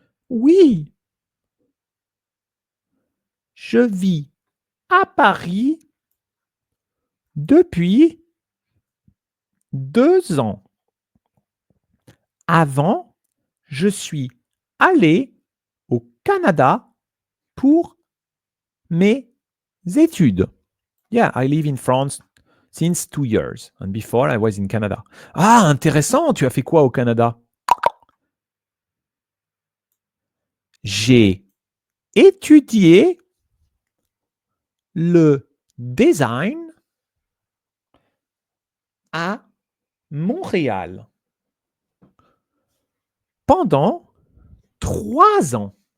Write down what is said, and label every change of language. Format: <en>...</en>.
<fr>Oui, je vis à Paris depuis 2 ans. Avant, je suis allé au Canada pour mes études.</fr> <en>Yeah, I live in France since 2 years. And before, I was in Canada.</en> <fr>Ah, intéressant. Tu as fait quoi au Canada? J'ai étudié le design à Montréal pendant 3 ans.</fr>